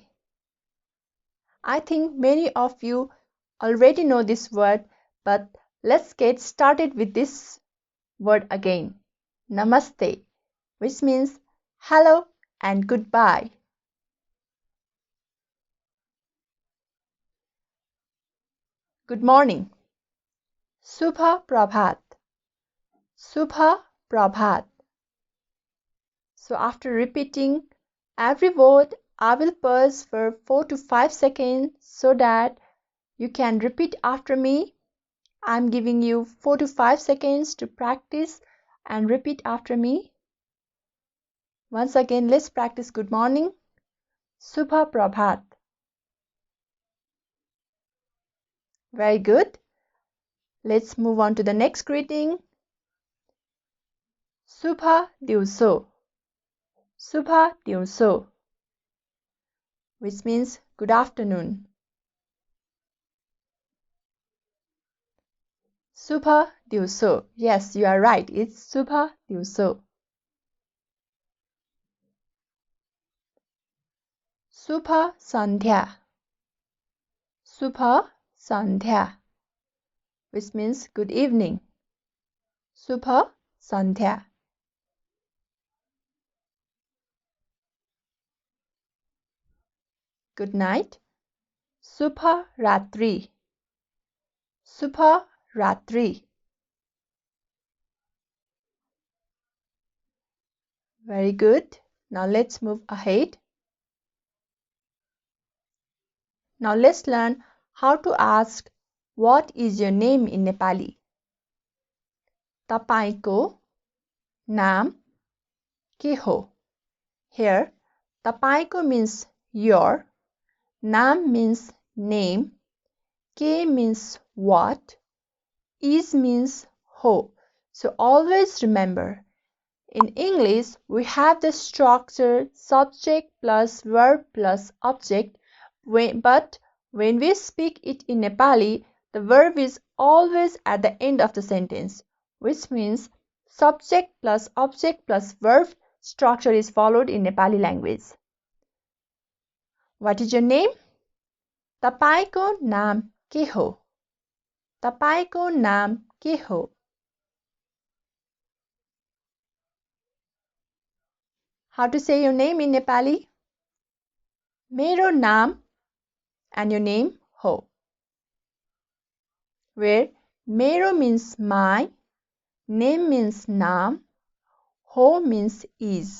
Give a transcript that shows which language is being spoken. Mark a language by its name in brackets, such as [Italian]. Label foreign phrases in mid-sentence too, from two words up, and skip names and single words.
[English] I think many of you already know this word, but let's get started with this word again. Namaste, which means hello and goodbye. Good morning. [Nepali] शुभ प्रभात। शुभ प्रभात. [English] So after repeating every word, I will pause for 4 to 5 seconds so that you can repeat after me. I'm giving you 4 to 5 seconds to practice and repeat after me. Once again, let's practice good morning. [Nepali] शुभ प्रभात. [English] Very good. Let's move on to the next greeting. [Nepali] शुभ दिउँसो। शुभ दिउँसो, [English] which means good afternoon. [Nepali] शुभ दिउँसो. [English] Yes, you are right. It's [Nepali] शुभ दिउँसो। शुभ सन्ध्या. शुभ सन्ध्या, [English] which means good evening. [Nepali] शुभ सन्ध्या. [English] Good night. [Nepali] शुभ रात्री। शुभ रात्री. [English] Very good. Now let's move ahead. Now let's learn how to ask what is your name in Nepali. [Nepali] तपाईंको नाम के हो. [English] Here, Tapaaeeko means your, naam means name, ke means what, is means ho. So always remember, in English we have the structure subject plus verb plus object, but when we speak it in Nepali, the verb is always at the end of the sentence, which means subject plus object plus verb structure is followed in Nepali language. What is your name? [Nepali] तपाईंको नाम के हो? तपाईंको नाम के हो? [English] How to say your name in Nepali? [Nepali] मेरो नाम [English] and your name ho, where Mero means my, name means naam, ho means is.